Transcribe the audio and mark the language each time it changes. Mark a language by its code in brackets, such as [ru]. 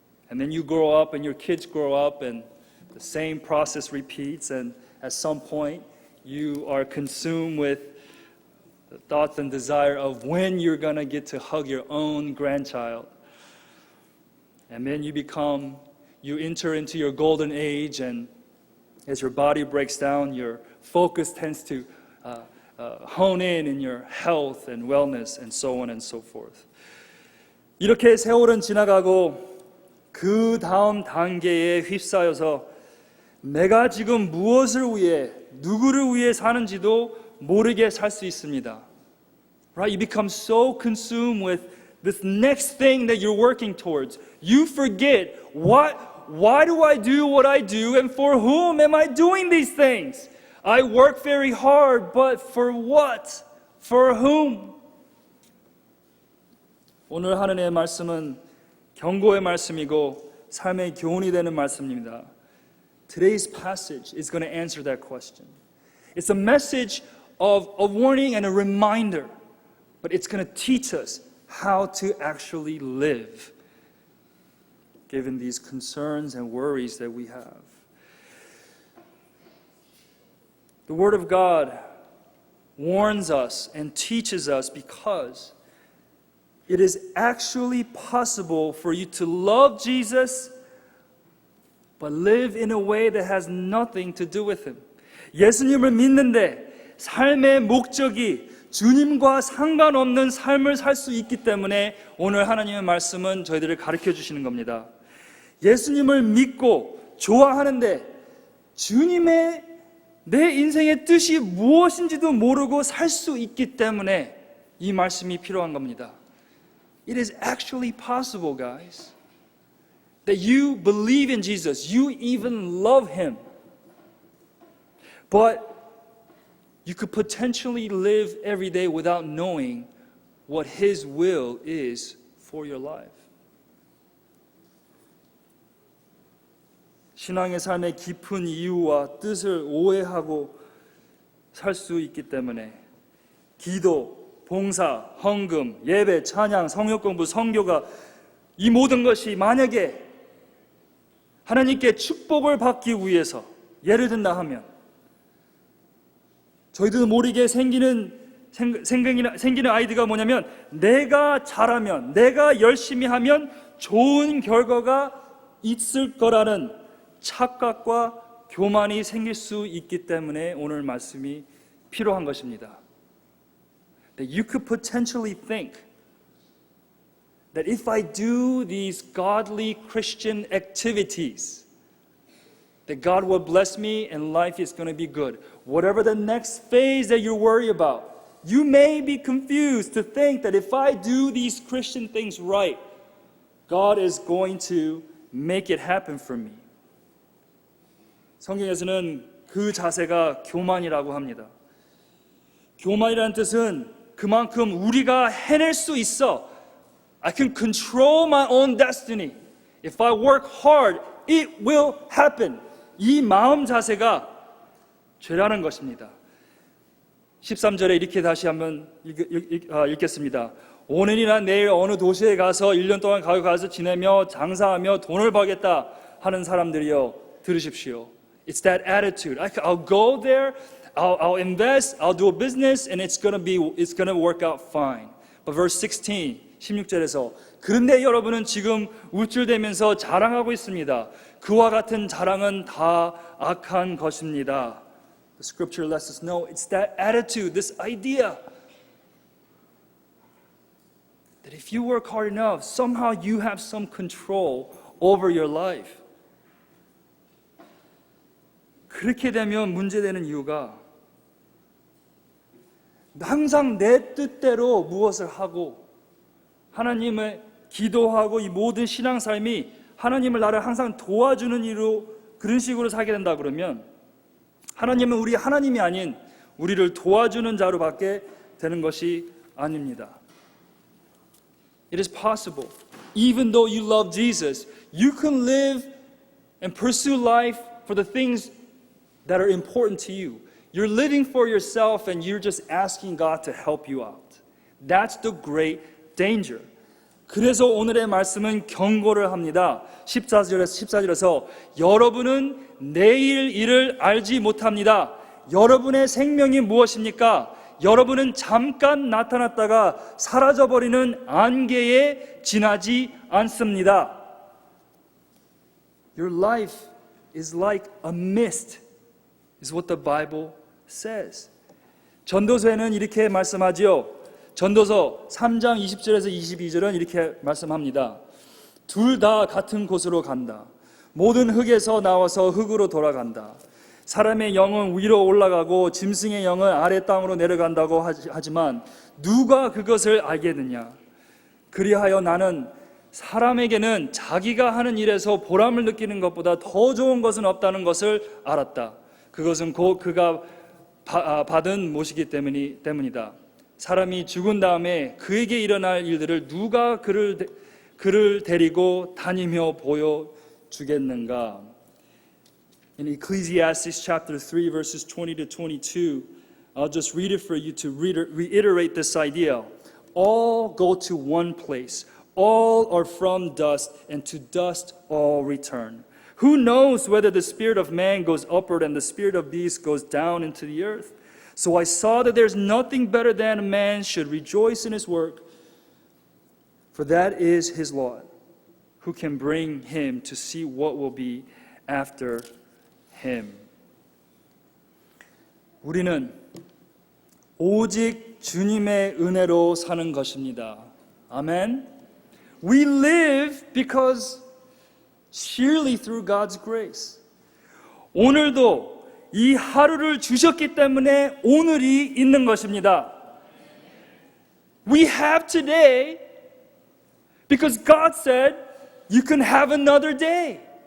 [en] And then you grow up and your kids grow up and the same process repeats, and at some point you are consumed with the thoughts and desire of when you're going to get to hug your own grandchild. And then you enter into your golden age, and as your body breaks down, your focus tends to hone in your health and wellness and so on and so forth. [ko] 이렇게 세월은 지나가고 그 다음 단계에 휩싸여서 내가 지금 무엇을 위해, 누구를 위해 사는지도 모르게 살 수 있습니다. [en] Right? You become so consumed with this next thing that you're working towards. You forget why do I do what I do, and for whom am I doing these things? I work very hard, but for what? For whom? [ko] 오늘 하나님의 말씀은 경고의 말씀이고 삶의 교훈이 되는 말씀입니다. [en] Today's passage is going to answer that question. It's a message of a warning and a reminder, but it's going to teach us how to actually live, given these concerns and worries that we have. The Word of God warns us and teaches us because it is actually possible for you to love Jesus but live in a way that has nothing to do with Him. [ko] 예수님을 믿는데 삶의 목적이 주님과 상관없는 삶을 살 수 있기 때문에 오늘 하나님의 말씀은 저희들을 가르쳐 주시는 겁니다. 예수님을 믿고 좋아하는데 주님의 내 인생의 뜻이 무엇인지도 모르고 살 수 있기 때문에 이 말씀이 필요한 겁니다. [en] It is actually possible, guys, that you believe in Jesus, you even love Him, but you could potentially live every day without knowing what His will is for your life. [ko] 신앙의 삶의 깊은 이유와 뜻을 오해하고 살 수 있기 때문에 기도, 봉사, 헌금, 예배, 찬양, 성역 공부, 선교가 이 모든 것이 만약에 하나님께 축복을 받기 위해서 예를 든다 하면 저희도 모르게 생기는 아이디어가 뭐냐면 내가 잘하면, 내가 열심히 하면 좋은 결과가 있을 거라는 착각과 교만이 생길 수 있기 때문에 오늘 말씀이 필요한 것입니다. [en] That you could potentially think that if I do these godly Christian activities, that God will bless me and life is going to be good. Whatever the next phase that you worry about, you may be confused to think that if I do these Christian things right, God is going to make it happen for me. [ko] 성경에서는 그 자세가 교만이라고 합니다. 교만이라는 뜻은 그만큼 우리가 해낼 수 있어. [en] I can control my own destiny. If I work hard, it will happen. [ko] 이 마음 자세가 죄라는 것입니다. 13절에 이렇게 다시 한번 읽겠습니다. 오늘이나 내일 어느 도시에 가서 1년 동안 가서 지내며 장사하며 돈을 벌겠다 하는 사람들이여 들으십시오. [en] It's that attitude. I'll go there, I'll invest, I'll do a business, and it's gonna work out fine. But verse [ko] 16절에서 그런데 여러분은 지금 우쭐대면서 자랑하고 있습니다. 그와 같은 자랑은 다 악한 것입니다. [en] The scripture lets us know it's that attitude, this idea that if you work hard enough, somehow you have some control over your life. [ko] 그렇게 되면 문제되는 이유가 항상 내 뜻대로 무엇을 하고 하나님을 기도하고 이 모든 신앙 삶이 하나님을 나를 항상 도와주는 일로 그런 식으로 살게 된다 그러면 하나님은 우리 하나님이 아닌 우리를 도와주는 자로밖에 되는 것이 아닙니다. [en] It is possible, even though you love Jesus, you can live and pursue life for the things that are important to you. You're living for yourself and you're just asking God to help you out. That's the great danger. [ko] 그래서 오늘의 말씀은 경고를 합니다. 14절에서 여러분은 내일 일을 알지 못합니다. 여러분의 생명이 무엇입니까? 여러분은 잠깐 나타났다가 사라져버리는 안개에 지나지 않습니다. [en] Your life is like a mist, is what the Bible says. [ko] 전도서에는 이렇게 말씀하지요. 전도서 3장 20절에서 22절은 이렇게 말씀합니다. 둘 다 같은 곳으로 간다. 모든 흙에서 나와서 흙으로 돌아간다. 사람의 영은 위로 올라가고 짐승의 영은 아래 땅으로 내려간다고 하지만 누가 그것을 알겠느냐? 그리하여 나는 사람에게는 자기가 하는 일에서 보람을 느끼는 것보다 더 좋은 것은 없다는 것을 알았다. 그것은 곧 그가 받은 몫이기 때문이다. 사람이 죽은 다음에 그에게 일어날 일들을 누가 그를 데리고 다니며 보여주겠는가? [en] In Ecclesiastes chapter 3 verses 20 to 22, I'll just read it for you to reiterate this idea. All go to one place. All are from dust, and to dust all return. Who knows whether the spirit of man goes upward and the spirit of beast goes down into the earth? So I saw that there's nothing better than a man should rejoice in his work, for that is his lot. Who can bring him to see what will be after him? [ko] 우리는 오직 주님의 은혜로 사는 것입니다. 아멘. [en] We live because sheerly through God's grace. [ko] 오늘도 이 하루를 주셨기 때문에 오늘이 있는 것입니다. [en] We have today because God said you can have another day.